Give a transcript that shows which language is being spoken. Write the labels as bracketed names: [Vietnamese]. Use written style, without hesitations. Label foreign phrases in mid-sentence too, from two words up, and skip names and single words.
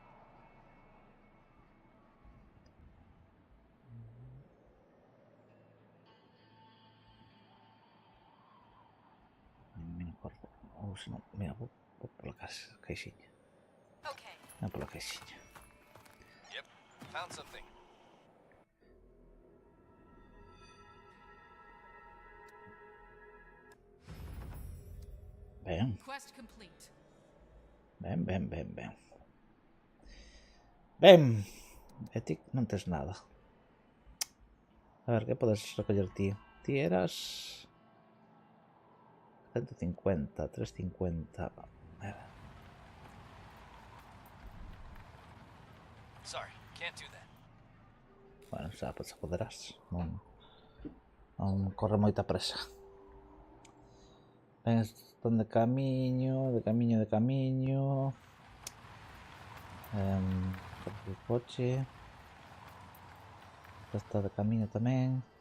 [Galician] A min no corpo. Ou se non, mira, vou pola caixinha. [English] Okay. [Galician] Non pola caixinha. [English] Yep, found something. [Galician] Ben. [English] Quest complete. [Galician] Ben. E ti non tes nada. A ver, que podes recoller ti? Ti eras 150, 350. [English] Sorry, can't do that. [Galician] Bueno, xa poderás. Non corre moita presa. Ben, están de camiño. O coche. Está de camiño tamén.